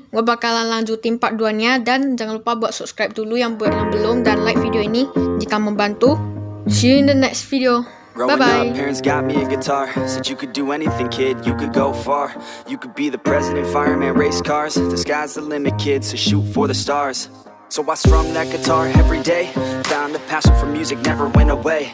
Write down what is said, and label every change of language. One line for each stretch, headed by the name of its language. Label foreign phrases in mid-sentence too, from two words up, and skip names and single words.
Indonesian: Gue bakalan lanjutin part 2-nya dan jangan lupa buat subscribe dulu yang buat yang belum dan like video ini jika membantu.
English: See you in the next video. Growing Bye-bye. up, parents got me a guitar. Said you could do anything, kid, you could go far. You could be the president, fireman, race cars. The sky's the limit, kid, so shoot for the stars. So I strummed that guitar every day. Found a passion for music, never went away.